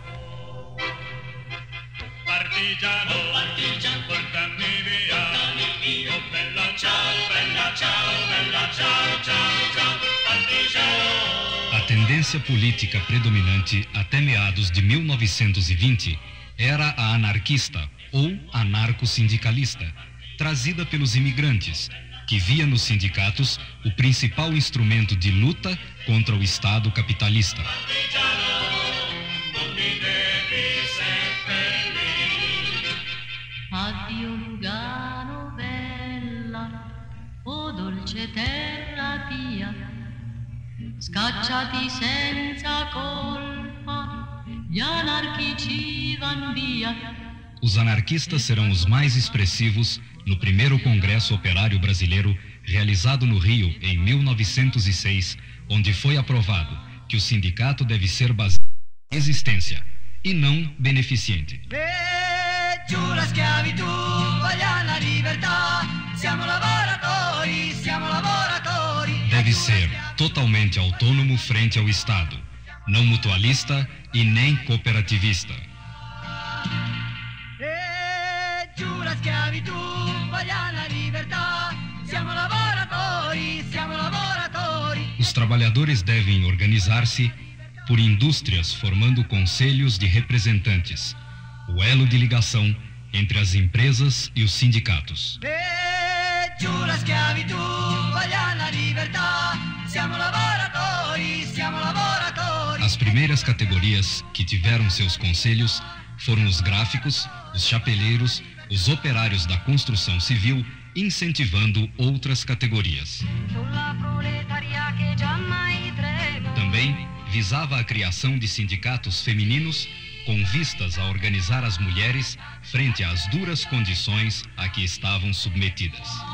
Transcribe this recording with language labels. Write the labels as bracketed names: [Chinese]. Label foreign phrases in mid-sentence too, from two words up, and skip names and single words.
[Portuguese] A tendência política predominante até meados de 1920 era a anarquista ou anarco-sindicalista, trazida pelos imigrantes, que via nos sindicatos o principal instrumento de luta contra o Estado capitalista. [Italian] Addio Lugano bella, o dolce terra pia, scacciati senza colpa, gli anarchici van via. [Portuguese] Os anarquistas serão os mais expressivos no primeiro Congresso Operário Brasileiro, realizado no Rio em 1906, onde foi aprovado que o sindicato deve ser baseado em existência e não beneficente. [Italian] La schiavitù, vogliamo la libertà, siamo lavoratori, siamo lavoratori. [Portuguese] Deve ser totalmente autônomo frente ao Estado, não mutualista e nem cooperativista. [Italian] La schiavitù, vogliamo la libertà, siamo lavoratori, siamo lavoratori. [Portuguese] Os trabalhadores devem organizar-se por indústrias, formando conselhos de representantes, o elo de ligação entre as empresas e os sindicatos. [Italian] La schiavitù, vogliamo la libertà, siamo lavoratori, siamo lavoratori. [Portuguese] As primeiras categorias que tiveram seus conselhos foram os gráficos, os chapeleiros, os operários da construção civil, incentivando outras categorias. Também visava a criação de sindicatos femininos com vistas a organizar as mulheres frente às duras condições a que estavam submetidas.